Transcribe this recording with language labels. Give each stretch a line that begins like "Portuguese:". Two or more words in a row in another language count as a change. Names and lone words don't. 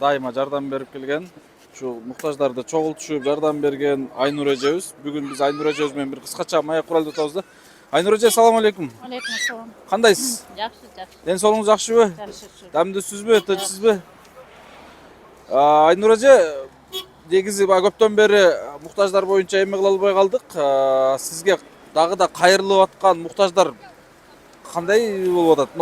Kyrgyz: Дайыма жардам берип келген, ушу муктаждарды чогултушуп жардам берген Айнур эжебиз. Бүгүн биз Айнур эжебиз менен бир кыскача маек куралды өтөбүз да. Айнур эже,
Arabic: سلام عليكم. عليكم السلام.
Kyrgyz: Кандайсыз? Жакшы. Ден соолугуңуз жакшыбы? Жакшы. Дамдысызбы, тынчсызбы? Айнур эже, негизи көптөн бери муктаждар боюнча эме кыла албай калдык. Сизге дагы да кайрылып аткан муктаждар кандай болуп атат?